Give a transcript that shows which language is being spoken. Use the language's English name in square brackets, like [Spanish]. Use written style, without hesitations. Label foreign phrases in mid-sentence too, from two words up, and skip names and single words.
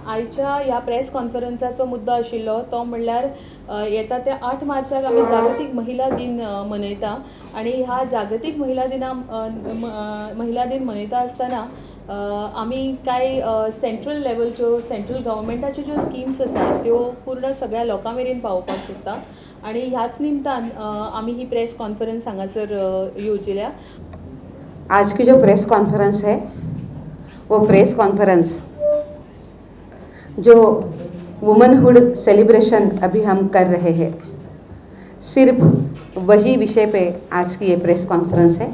[Konkani] आयच्या ह्या प्रेस कॉन्फरन्साचो मुद्दो आशिल्लो तो म्हणल्यार येता त्या 8 मार्चाक आमी जागतीक महिला दिन मनयता आनी ह्या जागतीक महिला दिन मनयता आसतना आमी कांय सेंट्रल लेवलच्यो सेंट्रल गव्हर्मेंटाच्यो ज्यो स्किम्स आसात त्यो पूर्ण सगळ्या लोकां मेरेन पावोवपाक सोदता आनी ह्याच निमतान आमी ही [English] press conference [Konkani] हांगासर येवजिल्या। [Hindi] आज की जो [English] press conference [Hindi] है वो [English] press conference [Hindi] जो [English] womanhood celebration [Hindi] अभी हम कर रहे हैं, सिर्फ वही विषय पे आज की ये [English] press conference [Hindi] है।